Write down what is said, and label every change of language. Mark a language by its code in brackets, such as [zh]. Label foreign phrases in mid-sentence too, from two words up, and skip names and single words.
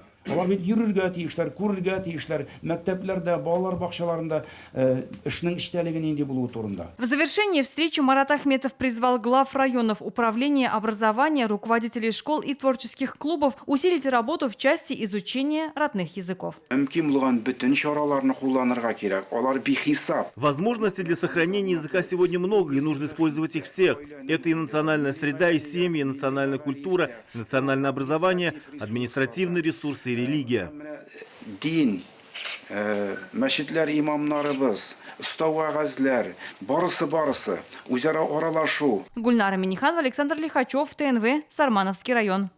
[ru] В завершении встречи Марат Ахметов призвал глав районов, управления образования, руководителей школ и творческих клубов усилить работу в части изучения родных языков. Возможностей для сохранения языка сегодня много, и нужно использовать их всех. Это и национальная среда, и семьи, и национальная культура, и национальное образование, административные ресурсы и религия. [tt] Мәчетләр имамнарыбыз, ұстау вәгазьләр, барысы, үзара аралашу. [ru] Гульнара Миниханова, Александр Лихачев, ТНВ, Сармановский район.